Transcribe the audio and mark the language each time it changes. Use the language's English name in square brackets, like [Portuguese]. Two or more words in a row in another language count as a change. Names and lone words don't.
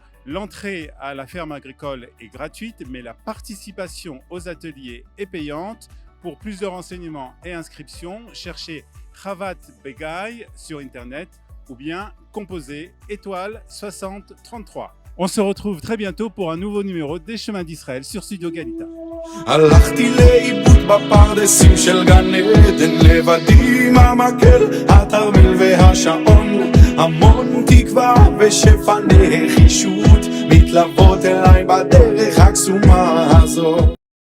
[French] L'entrée à la ferme agricole est gratuite, mais la participation aux ateliers est payante. Pour plus de renseignements et inscriptions, cherchez Chavat Begai sur Internet ou bien composez étoile 6033. On se retrouve très bientôt pour un nouveau numéro des Chemins d'Israël sur Studio Galita. [Hebrew] הלכתי לאיבוד בפרדסים של גן עדן, לבדי עם המקל, התרמיל והשעון, המון תקווה ושפע נחישות מתלוות אליי בדרך הקסומה הזו.